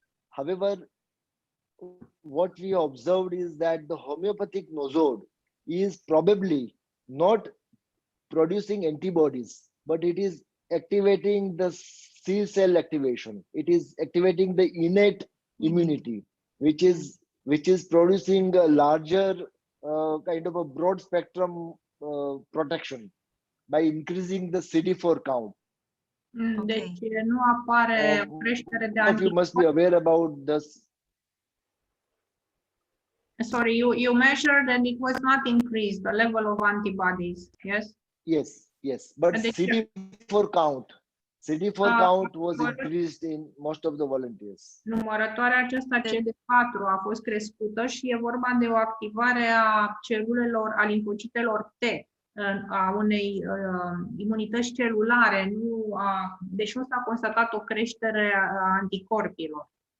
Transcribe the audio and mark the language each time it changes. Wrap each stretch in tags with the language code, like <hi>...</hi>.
<en>However, what we observed is that the homeopathic nosod is probably not producing antibodies, but it is activating the C cell activation. It is activating the innate immunity, which is producing a larger kind of a broad spectrum protection by increasing the CD4 count.</en> <ro>Deci nu apare o creștere de</ro> <en>You must be aware about this. Sorry, you measured and it was not increased, the level of antibodies, yes? Yes, but CD4 count was increased in most of the volunteers.</en> <ro>Numărătoarea aceasta CD4 a fost crescută și e vorba de o activare a celulelor, a limfocitelor T, a unei imunități celulare, deci nu s-a constatat o creștere a anticorpilor.</ro>